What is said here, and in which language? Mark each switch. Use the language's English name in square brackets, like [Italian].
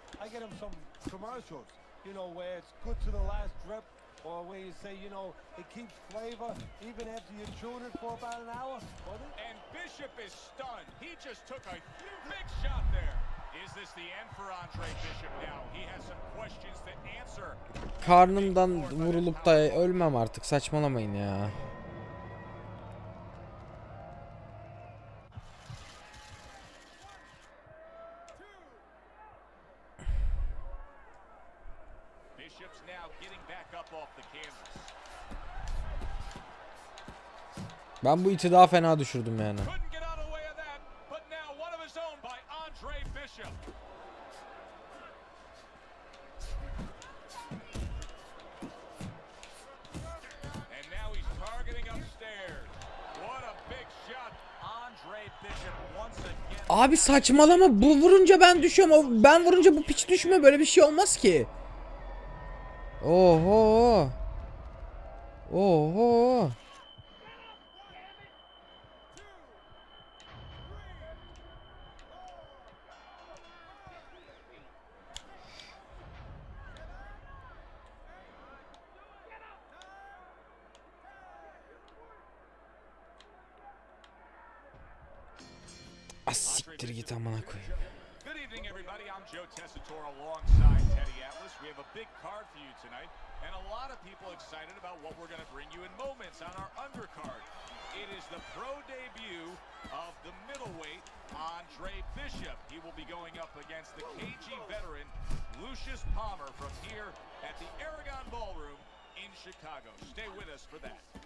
[English] I get him some commercials, you know, where it's good to the last drip, or where you say, you know, it keeps flavor even after you tune it for about an hour. And Bishop is stunned. He just took a big shot there. Is this the end for Andre Bishop now? He has some questions to answer. [Turkish] Karnımdan vurulup da ölmem artık. Saçmalamayın ya. [English] Bishop's now getting back up off the canvas. [Turkish] Ben bu iti daha fena düşürdüm yani. [English] Couldn't get out of the way of that, but now one of his own by Andre Bishop. And now he's targeting upstairs. What a big shot. Andre Bishop once again. [Turkish] Abi saçmalama, bu vurunca ben düşüyorum. Ben vurunca bu piç düşmüyor. Böyle bir şey olmaz ki. Oho. Oho. Ah siktir git amına koyayım. [English] Good evening, everybody. I'm Joe Tessitore alongside Teddy Atlas. We have a big card for you tonight, and a lot of people excited about what we're going to bring you in moments on our undercard. It is the pro debut of the middleweight, Andre Bishop. He will be going up against the KG veteran, Lucius Palmer, from here at the Aragon Ballroom in Chicago. Stay with us for that.